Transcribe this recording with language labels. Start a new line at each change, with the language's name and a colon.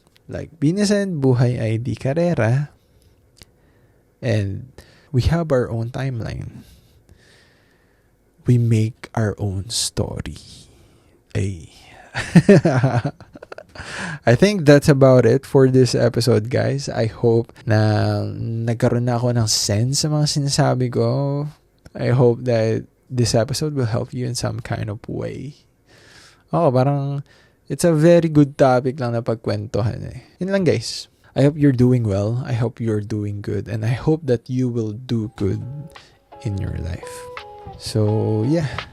English: Like,
Filipino: binasan buhay ay di karera.
English: And we have our own timeline. We make our own story. Ay. I think that's about it for this episode, guys. I hope
Filipino: na nagkaroon na ako ng sense sa mga sinasabi ko.
English: I hope that this episode will help you in some kind of way. Parang it's a very good topic
Filipino: lang na pagkwentuhan eh. Yun lang,
English: guys. I hope you're doing well. I hope you're doing good. And I hope that you will do good in your life. So, yeah.